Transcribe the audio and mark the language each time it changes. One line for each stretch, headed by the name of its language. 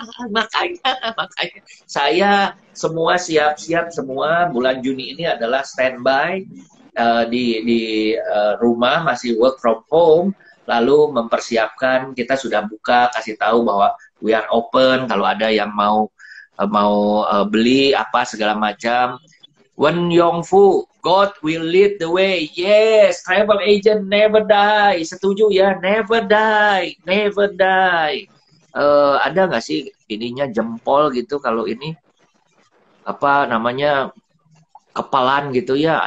Indonesian: Makanya saya semua siap-siap semua. Bulan Juni ini adalah standby di rumah, masih work from home, lalu mempersiapkan. Kita sudah buka, kasih tahu bahwa
English: we are open
Indonesian: kalau ada yang mau beli apa segala macam.
English: Wen Yongfu, God will lead the way. Yes, travel agent never die.
Indonesian: Setuju ya,
English: never die, never die.
Indonesian: Ada nggak sih ininya jempol gitu kalau ini apa namanya kepalan gitu ya?